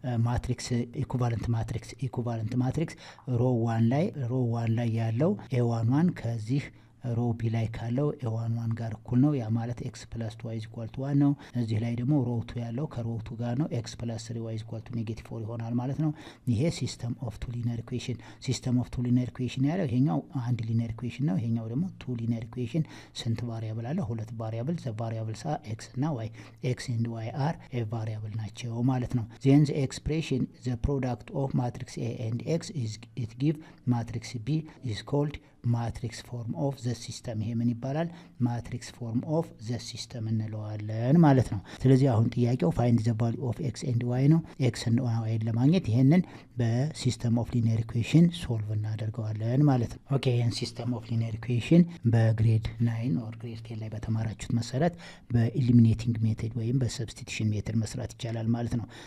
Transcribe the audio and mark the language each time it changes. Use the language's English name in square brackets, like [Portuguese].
[Amharic] ማትሪክስ ኢኩቫለንት ማትሪክስ ሮ 1 ላይ ያለው a11 ከዚህ ሮ ቢ ላይ ካለው a11 ጋር እኩል ነው። ያ ማለት x + 2y = 1 ነው። እዚህ ላይ ደግሞ ሮ 2 ያለው ከሮ 2 ጋር ነው። x + 3y = -4 ይሆናል ማለት ነው። ይሄ ሲስተም ኦፍ ቱ ሊኒየር ኢኩዌሽን ሲስተም ኦፍ ቱ ሊኒየር ኢኩዌሽን ያለው ይሄኛው አንድ ሊኒየር ኢኩዌሽን ነው። ይሄኛው ደግሞ ቱ ሊኒየር ኢኩዌሽን ስንት ቫሪያብል አለ? [English] ሁለት ቫሪያብል ዘ ቫሪያብልስ አር x እና y x and y are a variable [Amharic] ናቸው ማለት ነው። [English] then the expression the product of matrix A and x is it give matrix B is called ማትሪክስ ፎርም ኦፍ ዘ ሲስተም። [Amharic] ይሄ ምን ይባላል? ማትሪክስ ፎርም ኦፍ ዘ ሲስተም እንለዋለን ማለት ነው። ስለዚህ አሁን ጥያቄው ፋይንድ ዘ ቫልዩ ኦፍ ኤክስ ኤንድ ዋይ ነው። ኤክስ ኤንድ ዋይን ለማግኘት ይሄንን በሲስተም ኦፍ ሊኒየር ኢኩዌሽን ሶልቭ እናደርገዋለን ማለት ነው። ኦኬ ይሄን ሲስተም ኦፍ ሊኒየር ኢኩዌሽን በግሬድ 9 ኦር ግሬድ 10 ላይ በተማራችሁት መሰረት በኢሊሚኔቲንግ ሜቶድ ወይም በሰብስቲቱሽን ሜቶድ መስራት ይቻላል ማለት ነው።